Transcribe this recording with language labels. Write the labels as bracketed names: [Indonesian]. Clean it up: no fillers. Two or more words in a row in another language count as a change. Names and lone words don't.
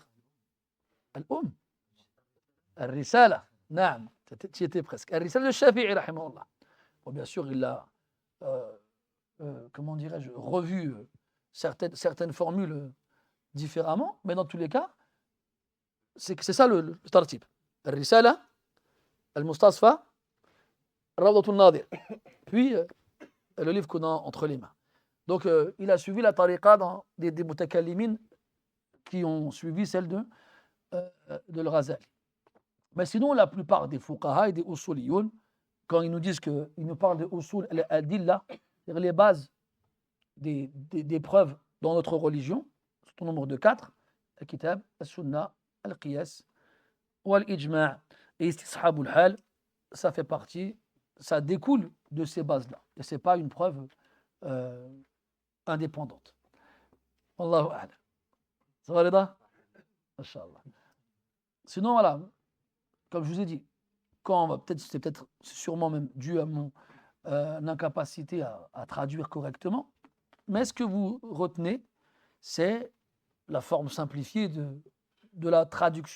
[French] Al-Umm, Al-Risala, naam, tu y étais presque. Al-Risala de Shafi'i, rahimahullah. Bon, bien sûr, il a, comment dirais-je, revu certaines formules différemment, mais dans tous les cas, c'est ça le tartib. Al-Risala, Al-Mustasfa, Rawdat al-Nadir, puis le livre qu'on a entre les mains. Donc, il a suivi la tariqa des mutakallimin qui ont suivi celle de Al-Ghazali. Mais sinon, la plupart des fuqaha et des usuliyoun, quand ils nous disent qu'ils nous parlent de [Arabic] أصول الأدلة, [French] c'est-à-dire les bases des preuves dans notre religion, c'est au nombre de 4, [Arabic] الكتاب، السنة، القياس ou الإجماع'. [French] Et [Arabic] استصحاب الحال, [French] ça fait partie, ça découle de ces bases-là. Et ce n'est pas une preuve indépendante. [Arabic] والله أعلم. [French] Ça va, Reda? [Arabic] إن شاء الله. [French] Sinon, voilà, comme je vous ai dit, c'est sûrement même dû à mon incapacité à traduire correctement, mais ce que vous retenez, c'est la forme simplifiée de la traduction.